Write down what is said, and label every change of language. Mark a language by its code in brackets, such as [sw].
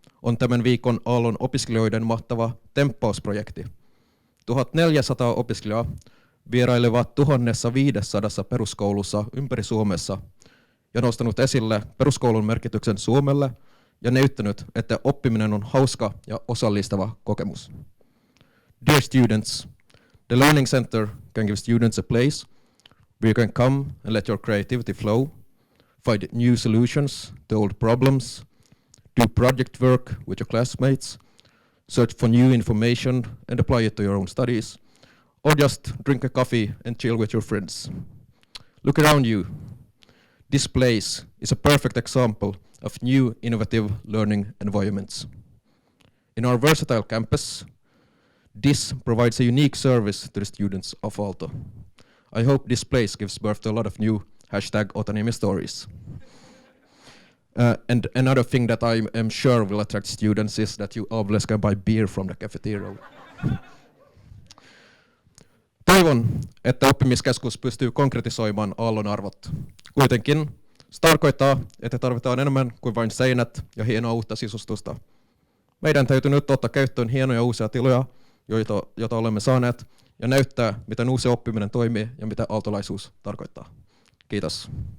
[fi] on tämän viikon Aallon opiskelijoiden mahtava temppausprojekti. 1400 opiskelijaa vierailevat 1500 peruskoulussa ympäri Suomessa ja nostanut esille peruskoulun merkityksen Suomelle ja näyttänyt, että oppiminen on hauska ja osallistava kokemus. [en] Dear students, the Learning Center can give students a place where you can come and let your creativity flow, find new solutions to old problems, do project work with your classmates, search for new information and apply it to your own studies, or just drink a coffee and chill with your friends. Look around you. This place is a perfect example of new innovative learning environments. In our versatile campus, this provides a unique service to the students of Aalto. I hope this place gives birth to a lot of new #autonomy stories. And another thing that I am sure will attract students is that you always can buy beer from the cafeteria. [fi] Toivon, että oppimiskeskus pystyy konkretisoimaan Aallon arvot. Kuitenkin se tarkoittaa, että tarvitaan enemmän kuin vain seinät ja hienoa uutta sisustusta. Meidän täytyy nyt ottaa käyttöön hienoja uusia tiloja, joita olemme saaneet, ja näyttää, miten uusi oppiminen toimii ja mitä aaltolaisuus tarkoittaa. Kiitos.